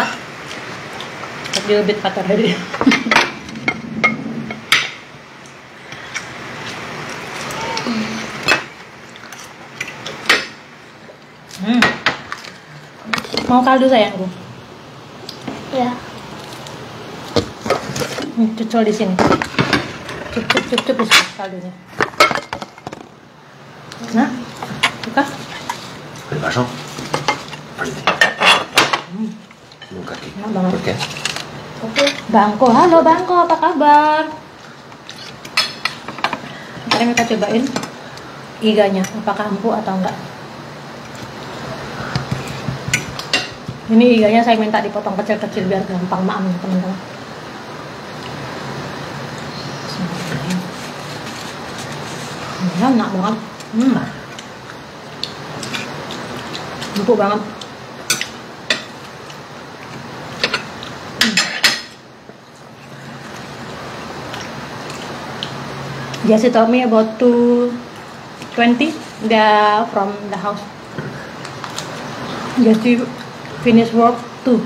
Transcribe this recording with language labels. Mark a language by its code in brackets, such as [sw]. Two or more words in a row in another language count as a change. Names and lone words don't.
[id] Tapi bit 4 tadi. Mau kaldu sayangku? Ya. Cucul di sini. Cup di sini kaldunya. Nah, buka. [es] ¿Qué pasó? Nunca aquí. [id] Enak banget. [es] ¿Por qué? [id] Oke. Bangko, halo Bangko, apa kabar? Sekarang kita cobain iganya, apakah empuk atau enggak. Ini iganya saya minta dipotong kecil-kecil biar gampang maam teman-teman. Enak banget. Empuk banget. [en] Jesse told me about 2:20 from the house. Jesse finish work 2.